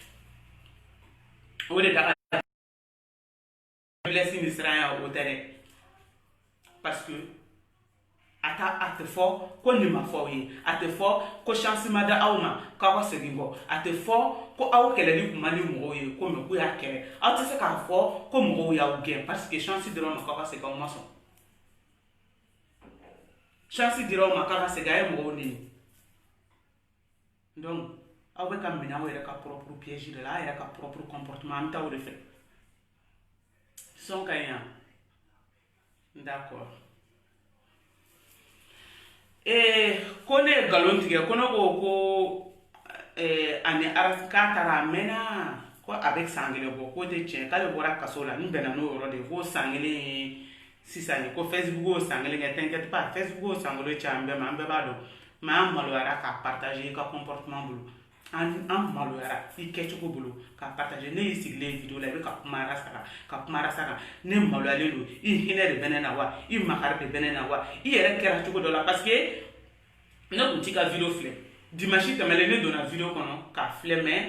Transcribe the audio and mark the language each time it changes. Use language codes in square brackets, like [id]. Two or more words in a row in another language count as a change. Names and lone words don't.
[bm] o de da ka faiblesse ni siranya o tɛ dɛ [fr] parce que [bm] a tɛ fɔ ko nin ma fɔ aw ye a tɛ fɔ ko chance ma da aw ma k'aw ka segin kɔ a tɛ fɔ ko aw kɛlɛli kun man di mɔgɔw ye ko mɛ k'u y'a kɛlɛ aw tɛ se k'a fɔ ko mɔgɔw y'aw gɛn [fr] parce que [bm] chance dira aw ma k'aw ka segin aw ma sɔn chance dira aw ma k'aw ka segin a ye mɔgɔw neni donc aw bɛ ka minɛ aw yɛrɛ ka [fr] propre piège [bm] de la aw yɛrɛ ka [fr] propre comportement [bm] an bɛ taa o de fɛ son ka ɲi yan d'accord ko ne ye nkalon tigɛ ko ne ko ani k'a taara a mɛnna ko a bɛ san kelen bɔ k'o tɛ tiɲɛ k'ale bɔra kaso la n bɛnna n'o yɔrɔ de ye ko san kelen ye sisan ye ko Facebook y'o san kelen kɛ [fr] t'inquiète pas [bm] Facebook y'o san kelen cɛ an bɛɛ ma an bɛɛ b'a dɔn mais an maloyara k'a partager i ka comportement bolo an maloyara i kɛcogo bolo k'a partager ne y'i sigilen vidéo la i bɛ ka kuma arasa kan ne maloyalen don i hinɛ de bɛ ne na wa i makari de bɛ ne na wa i yɛrɛ kɛra cogo dɔ la [fr] parce que [bm] ne tun t'i ka vidéo filɛ dimanche tɛmɛlen ne donna vidéo kɔnɔ k'a filɛ mais